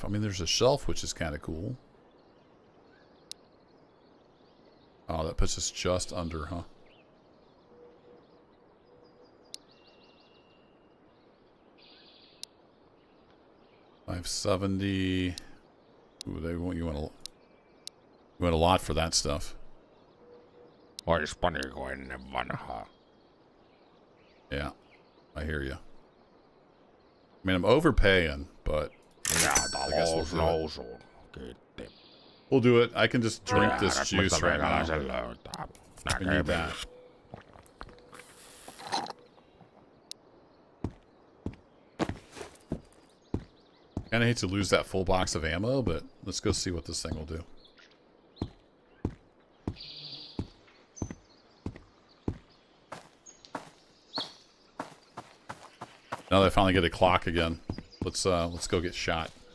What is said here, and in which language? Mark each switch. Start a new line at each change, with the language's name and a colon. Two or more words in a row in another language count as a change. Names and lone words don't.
English: I mean, there's a shelf, which is kind of cool. Oh, that puts us just under, huh? $570. Ooh, they want you want a lot for that stuff.
Finnish: Ois paniko ennen vanhaa.
English: Yeah, I hear you. I mean, I'm overpaying, but
Finnish: Ja
English: I guess we'll
Finnish: talous
English: do it.
Finnish: nousuun. Kiitti.
English: We'll do it. I can just drink this
Finnish: Tiedät,
English: juice
Finnish: mistä
English: right now.
Finnish: meikäläisen löytää.
English: I need that. Kinda hate to lose that full box of ammo, but let's go see what this thing will do. Now that I finally get a clock again, let's go get shot.